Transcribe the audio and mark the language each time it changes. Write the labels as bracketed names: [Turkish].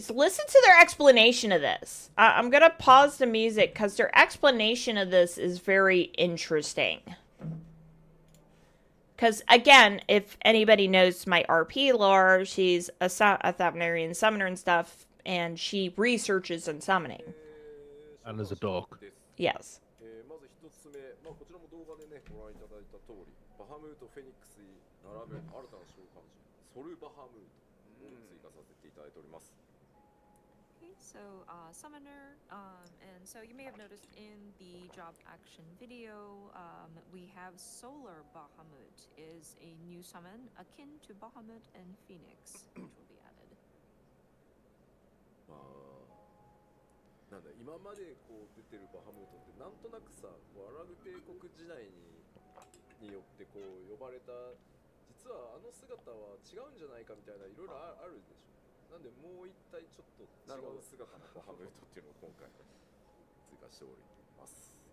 [English] Listen to their explanation of this. I'm going to pause the music because their explanation of this is very interesting. Because, again, if anybody knows my RP lore, she's a Thavnarian summoner and stuff, and she researches in summoning. And there's a dog. Yes. [Japanese] まず一つ目、こちらも動画でね、ご覧いただいた通り、バハムートフェニックスに並ぶ新たな召喚獣、ソルバハムート。 [English] Okay, so Summoner, and so you may have noticed in the job action video, we have Solar Bahamut is a new summon akin to Bahamut and Phoenix, which will be added. [Japanese] なんだ今までこう出てるバハムートってなんとなくさ、こうアラブ帝国時代によってこう呼ばれた、実はあの姿は違うんじゃないかみたいないろいろあるでしょ。なんでもう一体ちょっと違う姿のバハムートっていうのを今回追加しております。